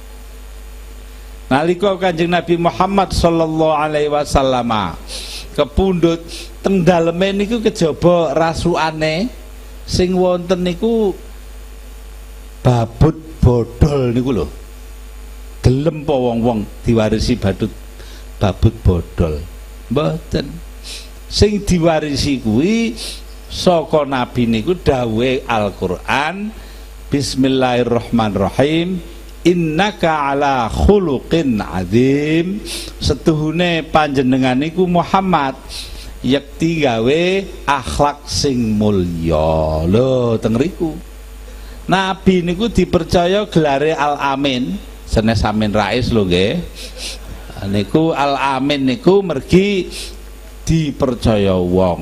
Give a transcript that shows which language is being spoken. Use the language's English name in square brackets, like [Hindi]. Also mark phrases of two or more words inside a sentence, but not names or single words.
[Javanese] Nalika Kanjeng Nabi Muhammad [Arabic] sallallahu alaihi wasallam [Javanese] kepundhut teng daleme niku kejaba rasukane sing wonten niku babut bodol niku lho. Gelem po wong-wong diwarisi babut bodol. Mboten. Sing diwarisi kuwi saka nabi niku dawuhe Al-Qur'an, [Arabic] Bismillahirrahmanirrahim, innaka ala khuluqin azim. [Javanese] Setuhune panjenengan niku Muhammad yakti gawe akhlak sing mulya. Lho teng riku. Nabi niku dipercaya gelare Al-Amin. Senes Amin Rais lho nggih. Niku Al-Amin niku mergi dipercaya wong.